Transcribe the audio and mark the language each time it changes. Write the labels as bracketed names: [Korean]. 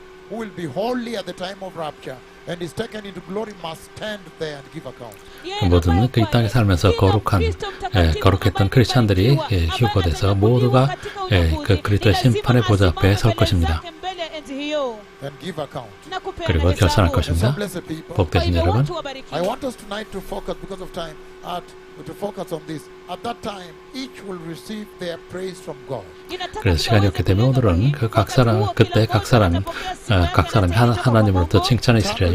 [English] Who will be holy at the time of rapture and is taken into glory must stand there and give account. [Korean] 모든 이 땅에 살면서 거룩했던 크리스찬들이 휴거돼서 모두가 그 그리스도의 심판의 보좌 앞에 설 것입니다. [English] And give account. [Korean] 그리고 결산할 것입니다. 복되신 여러분, [English] I want us tonight to focus because of time to focus on this. At that time, each will receive their praise from God. [Korean] 그래서 시간이 없기 때문에 오늘은 그때 각 사람이 하나님으로부터 칭찬이 있으리라.